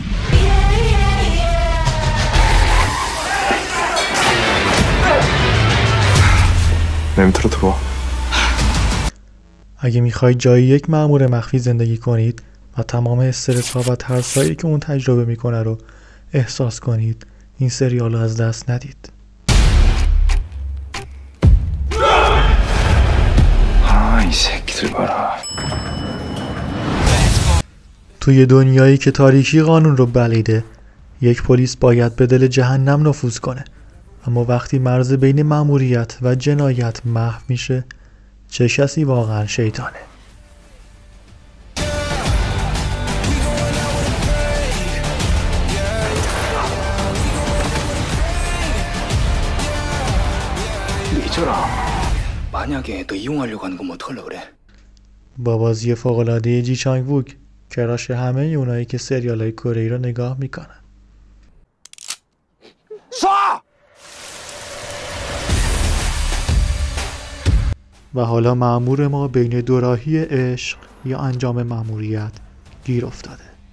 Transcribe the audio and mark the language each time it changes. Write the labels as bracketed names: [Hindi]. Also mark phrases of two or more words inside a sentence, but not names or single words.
[Persian] نمیتونه تو. اگه میخواید جای یک مأمور مخفی زندگی کنید و تمام استرس ها و ترس هایی که اون تجربه میکنه رو احساس کنید، این سریال رو از دست ندید. [Korean] 이 새끼들 봐라. [Persian] توی دنیایی که تاریکی قانون رو بلعیده، یک پلیس باید به دل جهنم نفوذ کنه، اما وقتی مرز بین مأموریت و جنایت محو میشه، چه کسی واقعا شیطانه؟ [Korean] 미쳐라. 만약에 너 이용하려고 하는 거면 어떡하려고 그래? [Persian] با بازی فوق‌العاده جی چانگ ووک، کراش همه اونایی که سریال‌های کره‌ای رو نگاه میکنن. و حالا مأمور ما بین دوراهی عشق یا انجام مأموریت گیر افتاده.